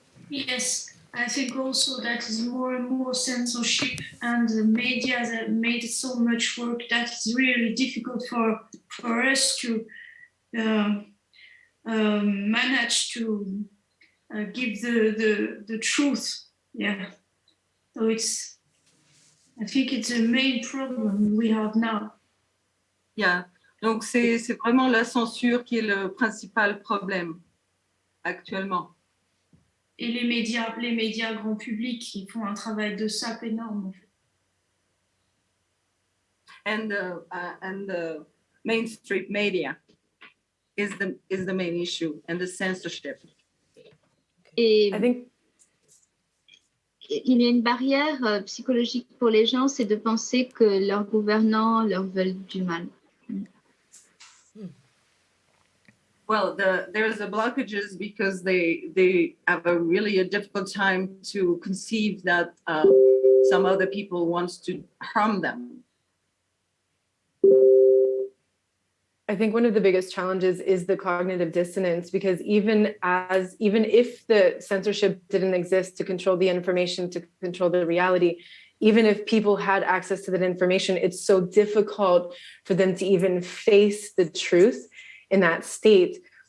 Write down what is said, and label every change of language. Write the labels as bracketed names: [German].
[English] Yes, I think also that is more and more censorship, and the media that made so much work that it's really difficult for us to manage to give the truth. Yeah, so I think it's a main problem we have now. [French] Yeah, donc c'est vraiment la censure qui est le principal problème actuellement. Et les médias grand public, ils font un travail de sape énorme. [English] And the mainstream media is the main issue, and the censorship. [French] Et [English] I think [French] il y a une barrière psychologique pour les gens, c'est de penser que leurs gouvernants leur veulent du mal. [English] Well, there's a blockages because they have a really difficult time to conceive that some other people wants to harm them. I think one of the biggest challenges is the cognitive dissonance, because even if the censorship didn't exist to control the information, to control the reality, even if people had access to that information, it's so difficult for them to even face the truth in that state.